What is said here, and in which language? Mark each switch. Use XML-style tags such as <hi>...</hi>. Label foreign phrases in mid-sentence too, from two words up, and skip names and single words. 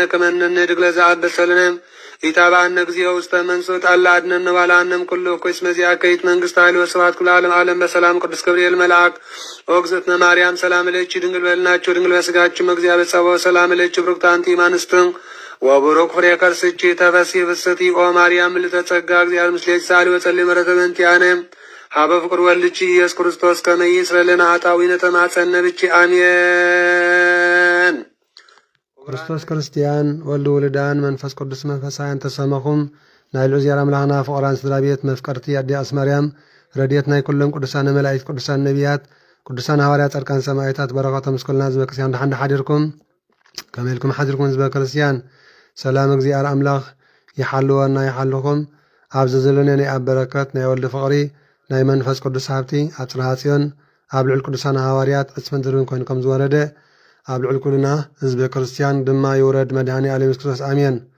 <gez>ከመ ንህድግ ለዘአበሰ ለነ ኢታብአነ እግዚኦ ውስተ መንሱት አላ አድኅነነ ወባልዐነ ኩሉ እኩይ እስመ ዚአከ ይእቲ መንግሥት ኃይል ወስብሐት ኩሉ ዓለም ዓለም በሰላም ቅዱስ ገብርኤል መልአክ ኦግዝእትነ ማርያም ሰላም ለኪ ድንግል በልናችሁ ድንግል በሥጋችሁም እግዚአብሔር ጸባኦት ሰላም ለኪ ብሩክት አንቲ እምአንስት ወቡሩክ ፍሬ ከርሥኪ ተፈሥሒ ፍስሕቲ ኦ ማርያም ምልዕተ ጸጋ እግዚአብሔር ምስሌኪ ሳሊ ወጸልይ ምሕረተ በእንቲአነ ሀበ ፍቁር ወልድኪ ኢየሱስ ክርስቶስ ከመ ይስረይ ለነ ኃጣውኢነ ተማጸነ ብኪ</gez> <ti>አሜን። ክርስቶስ ክርስቲያን ወልድ ውልዳን መንፈስ ቅዱስ መንፈሳውያን ተሰመኹም ናይ ልዑል እግዚአብሔር አምላኽና ፍቁራን ስድራ ቤት መፍቀርቲ አዲስ ማርያም ረድኤት ናይ ኩሎም ቅዱሳን መላእክት ቅዱሳን ነቢያት ቅዱሳን ሐዋርያት ጻድቃን ሰማዕታት በረኸቶም ምስኩልና ህዝበ ክርስቲያን ድሓን ሓዲርኩም ከመይ ኢልኩም ሓዲርኩም ህዝበ ክርስቲያን ሰላም እግዚአብሔር አምላኽ ይሓልወና ይሓልኹም ኣብዚ ዘለነ ናይ ኣብ በረከት ናይ ወልዲ ፍቕሪ ናይ መንፈስ ቅዱስ ሃብቲ ኣጽርሐ ጽዮን ኣብ ልዑል ቅዱሳን ሐዋርያት ዕፅፈን ዝርብን ኮይኑ ከም ዝወረደ ኣብ ልዑል ኩልና ህዝበ ክርስቲያን ድማ ይውረድ መድኃኔ ዓለም ኢየሱስ ክርስቶስ ኣሜን።</ti>